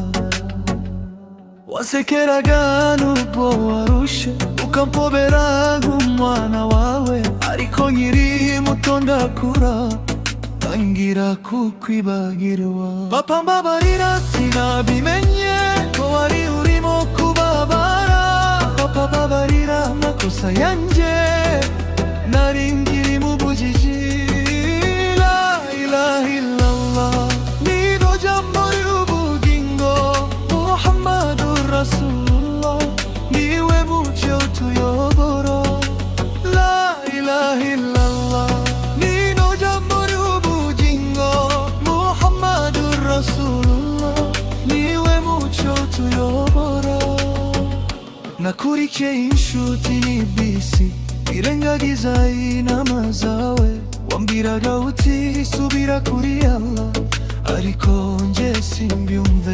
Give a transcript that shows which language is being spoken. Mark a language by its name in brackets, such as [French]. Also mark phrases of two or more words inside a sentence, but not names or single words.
[Kinyarwanda] Wasekeraga nubwo warushe, ukampobera nk'umwana wawe, ariko nkiri muto ndakura, tangira kukwibagirwa. Papa mbabarira, sinabimenye ko wari urimo kubabara. Papa mbabarira amakosa yanje, nari nkiri mu bujiji. [Arabic] لا إله إلا الله, [Kinyarwanda] niryo jambo ry'ubugingo. [Arabic] محمد رسول الله, [Kinyarwanda] niwe mucyo utuyobora. [Arabic] لا إله إلا الله, [Kinyarwanda] niryo jambo ry'ubugingo. [Arabic] محمد رسول الله, [Kinyarwanda] niwe mucyo utuyobora. Nakurikiye inshuti n'ibisi, irengagiza inama zawe, wambwiraga uti subira kuri Allah, ariko nje simbyumve.